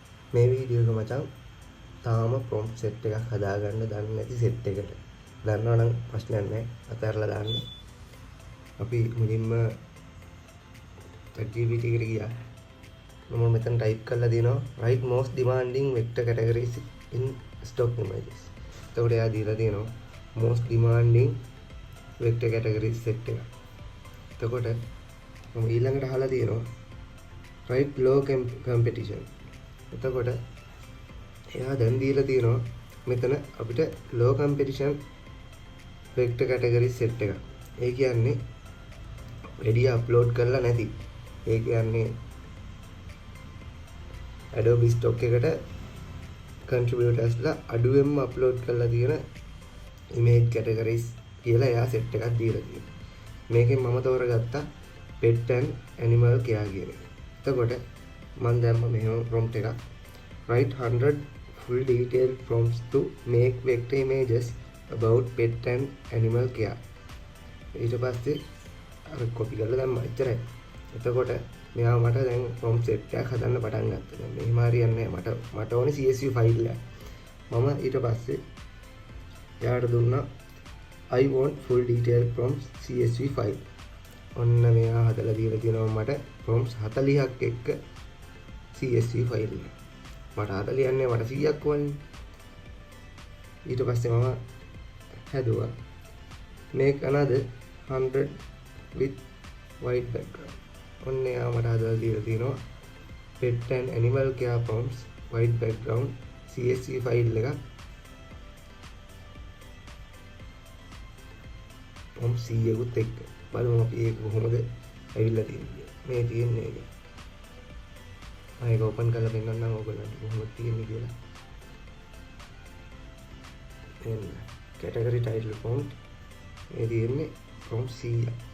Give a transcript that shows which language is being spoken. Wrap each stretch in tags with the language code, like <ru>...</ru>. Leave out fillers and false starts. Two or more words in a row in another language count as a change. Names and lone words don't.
<si>මේ වීඩියෝ එක මචං තාම</si> <en>prompt set</en> <si>එකක් හදාගන්න දන්නේ නැති set එකට. දන්නවනම් ප්‍රශ්නයක් නැහැ. අතහැරලා දාන්න. අපි මුලින්ම ChatGPT එකට ගියා. මම මෙතන type කරලා දිනවා</si> <en>write most demanding vector categories in stock images.</en> <si>එතකොට එයා දීලා තියෙනවා</si> <en>most demanding vector categories set</en> <si>එක. එතකොට මම ඊළඟට අහලා තියෙනවා</si> <en>write low competition.</en> <si>එතකොට එයා දැන් දීලා තියෙනවා මෙතන අපිට</si> <en>low competition vector category set</en> <si>එක. ඒ කියන්නේ වැඩි අප්ලෝඩ් කරලා නැති. ඒ කියන්නේ Adobe stock එකට contributorsලා අඩුවෙන්ම අප්ලෝඩ් කරලා තියෙන</si> <en>image categories</en> <si>කියලා එයා set එකක් දීලා තියෙනවා. මේකෙන් මම තෝරගත්තා</si> <en>pet and animal care</en> <si>කියන එක. එතකොට මම දැම්ම මෙහෙම prompt එකක්</si> <en>write 100 full detailed prompts to make vector images about pet and animal care.</en> <si>ඊට පස්සේ අර copy කරලා දැම්මා එච්චරයි. එතකොට මෙයා මට දැන්</si> <en>prompt set</en> <si>එකක් හදන්න පටන් ගත්තා. දැන් මෙහෙම හරියන්නේ නැහැ. මට ඕනේ</si> <en>CSV file</en> <si>එක. මම ඊට පස්සේ එයාට දුන්නා</si> <en>I want full detailed prompts CSV file.</en> <si>ඔන්න මෙයා හදලා දීලා තියෙනවා මට prompts 40ක් එක්ක</si> <en>CSV file</en> <si>එක. මට 40 යන්නේ මට 100ක් වන්නේ. ඊට පස්සේ මම හැදුවා</si> <en>make another 100 with white background.</en> <si>ඔන්න එයා මට හදලා දීලා තියෙනවා</si> <en>pet and animal care prompts white background CSV file එක.</en> <si>prompt 100කුත් එක්ක බලමු අපි ඒක කොහොමද ඇවිල්ලා තියෙන්නේ. මේ තියෙන්නේ ඒක. මම ඒක ඕපන් කරලා පෙන්නන්නම් ඔයගොල්ලන්ට කොහොමද තියෙන්නේ කියලා. එන්න</si> <en>category title prompt</en> <si>මේ තියෙන්නේ prompt 100.</si>